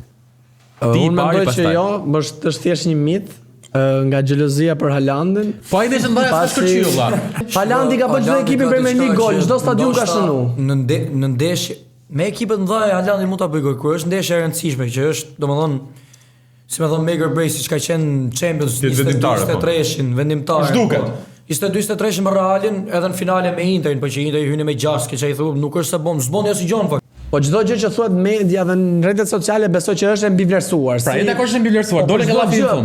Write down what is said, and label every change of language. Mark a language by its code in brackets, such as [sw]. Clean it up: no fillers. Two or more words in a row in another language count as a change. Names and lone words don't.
[sq] Unë mendoj që jo, është thjesht një mit nga xhelozia për Haalandin. Po ai ndeshje mbaja s'ka shkëlqyer valla. Haalandi ka bërë çdo ekipin Premier League gol, çdo stadium ka shënu. Në ndeshje me ekipet mëdha Haalandi mund ta bëjë gol, kur është ndeshje e rëndësishme që është, domethënë, si më thon [en] make or break, [sq] siç ka qenë Champions 23-shin vendimtar. Zhduket. 22-23 me Realin edhe në finale me Interin, po që Interi hyni me 6, që ai thonë nuk është se s'bën as gjën fakt. Po çdo gjë që thuhet media dhe në rrjetet sociale besoj që është e mbivlerësuar. Pra, ata është e mbivlerësuar, dole ka llafi fund.